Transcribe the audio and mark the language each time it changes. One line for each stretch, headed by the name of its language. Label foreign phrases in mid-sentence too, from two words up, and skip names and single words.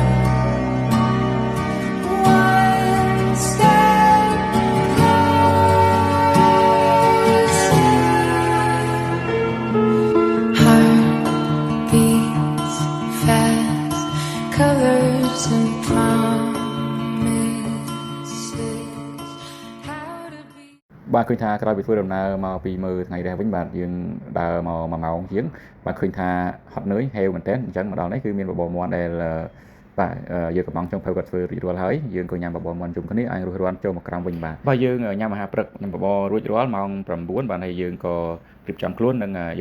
English: One step closer. Heart beats fast, colors and promises. How to be.
Khmer: បាទឃើញថាក្រោយពីធ្វើដំណើរមកពីមើលថ្ងៃរះវិញបាទយើងដើរមក1ម៉ោងជាងបាទឃើញថាហត់នឿយហេវមែនទែនអញ្ចឹងមកដល់នេះគឺមានបបរមាន់ដែលបាទយើងកំងចុងភៅគាត់ធ្វើរួចរាល់ហើយយើង ក៏ញ៉ាំបបរមាន់ជុំគ្នាអាចរួសរាន់ចូលមកក្រោមវិញបាទយើងញ៉ាំអាហារព្រឹកញ៉ាំបបររួចរាល់ម៉ោង9បាទហើយយើងក៏រៀបចំខ្លួននិងយើង